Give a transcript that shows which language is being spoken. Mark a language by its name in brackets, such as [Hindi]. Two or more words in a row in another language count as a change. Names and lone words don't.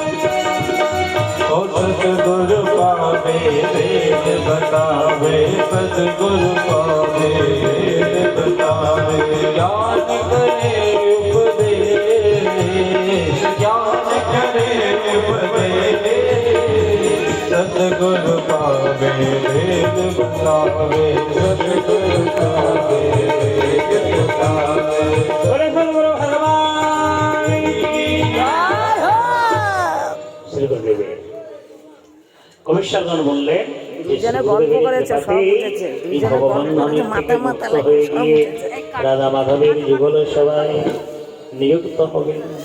[Hindi] सद्गुरु पावे वेद बतावे, सद्गुरु पावे वेद बतावे, ज्ञान करे उपदेश, ज्ञान करे उपदेश, सद्गुरु पावे वेद बतावे, सद्गुरु पावे वेद बतावे। [Bangla] কবিশ্বরগণ বললেন রাধা মাধবের যুগল সভায় নিযুক্ত হবে।